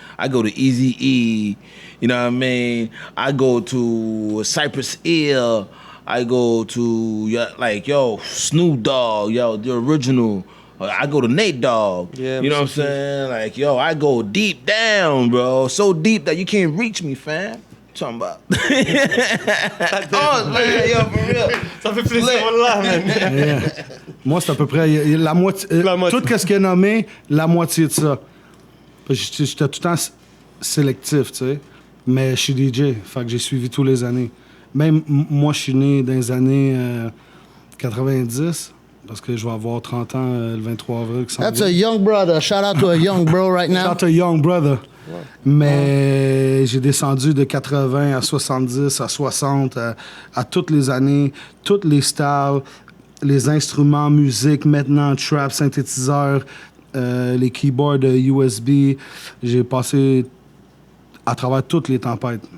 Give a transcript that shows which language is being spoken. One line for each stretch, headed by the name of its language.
English: I go to Eazy-E. You know what I mean? I go to Cypress Hill. I go to Snoop Dogg, the original. I go to Nate Dogg. Yeah, you know what I'm saying? Like, I go deep down, bro. So deep that you can't reach me, fam. Talking about. Oh, man, yo, for real.
French: Ça fait plaisir, voilà, man.
English: Yeah.
French: Moi, c'est à peu près la moitié. La moitié. Tout ce qui est nommé, la moitié de ça. Parce que j'étais tout le temps sélectif, tu sais. Mais je suis DJ, fait que j'ai suivi tous les années. Même moi, je suis né dans les années 90, parce que je vais avoir 30 ans le 23 avril.
English: That's a young brother. Shout out to a young bro right now. Shout out a young brother.
French: Mais j'ai descendu de 80 à 70, à 60, à toutes les années, toutes les styles, les instruments, musique, maintenant, trap, synthétiseur, les keyboards USB. J'ai passé à travers toutes les tempêtes.